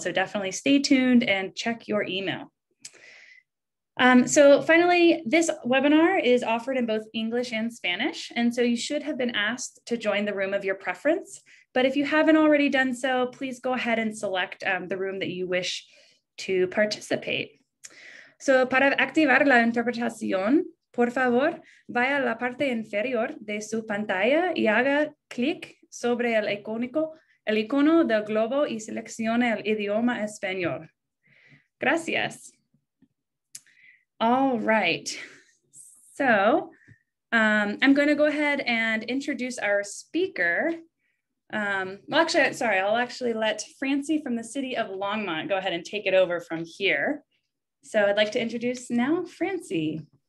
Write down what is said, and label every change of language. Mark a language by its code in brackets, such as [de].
[en] So definitely stay tuned and check your email. So finally, this webinar is offered in both English and Spanish. And so you should have been asked to join the room of your preference. But if you haven't already done so, please go ahead and select the room that you wish to participate. [es] So para activar la interpretación, por favor, vaya a la parte inferior de su pantalla y haga clic sobre el icono del globo y seleccione el idioma español. Gracias. [en] All right. So I'm going to go ahead and introduce our speaker. Well, actually, sorry, I'll actually let Francie from the City of Longmont go ahead and take it over from here. So I'd like to introduce now Francie.